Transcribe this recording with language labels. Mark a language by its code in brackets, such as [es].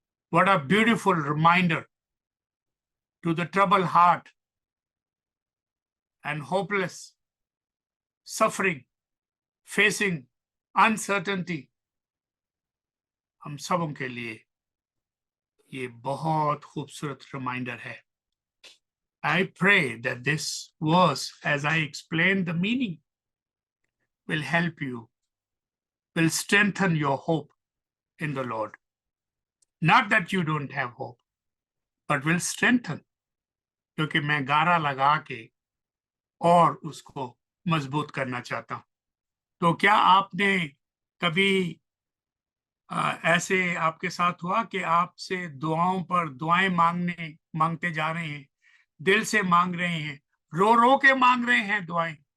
[en] What a beautiful reminder to the troubled heart and hopeless, suffering, facing uncertainty. [hi] हम सबों के लिए ये बहुत खूबसूरत रिमाइंडर है। [en] I pray that this verse, as I explain the meaning, will help you, will strengthen your hope in the Lord. Not that you don't have hope, but will strengthen, [hi] क्योंकि मैं गारा लगा के और उसको मजबूत करना चाहता हूं। तो क्या आपने कभी ऐसे आपके साथ हुआ कि आपसे दुआओं पर दुआएं मांगते जा रहे हैं, दिल से मांग रहे हैं, रो रो के मांग रहे हैं दुआएं,